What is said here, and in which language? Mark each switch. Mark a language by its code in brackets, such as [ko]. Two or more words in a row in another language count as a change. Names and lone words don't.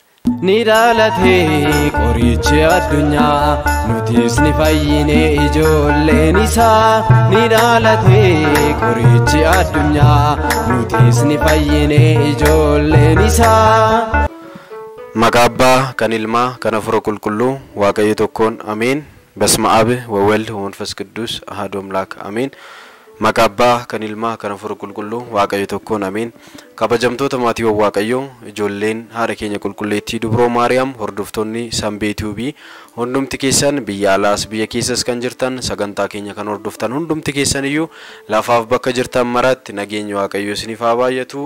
[om] Ni dhalate qorichi addunyaa nutis ni fayyine ijoolleen isaa. Ni dhalate qorichi addunyaa nutis ni fayyine ijoolleen isaa. Maqaa Abbaa kan Ilmaa kan Hafuura Qulqulluu Waaqayyo tokkoon Ameen. [gez] በስመ አብ ወወልድ ወመንፈስ ቅዱስ አሐዱ አምላክ አሜን. [om] Maqaa Abbaa kan Ilmaa kan Hafuura Qulqulluu Waaqayyo tokkoon Ameen. Kabajamtoota maatii Waaqayyoo ijoolleen haadha keenya qulqulleettii Dubroo Maariyaam hordoftoonni Sanbee Tuubii hundumti keessan biyya alaas biyya keessas kan jirtan sagantaa keenya kan hordoftan hundumti keessan iyyuu lafaaf bakka jirtan maratti nageenyi Waaqayyoo isiniif haa baay'atu.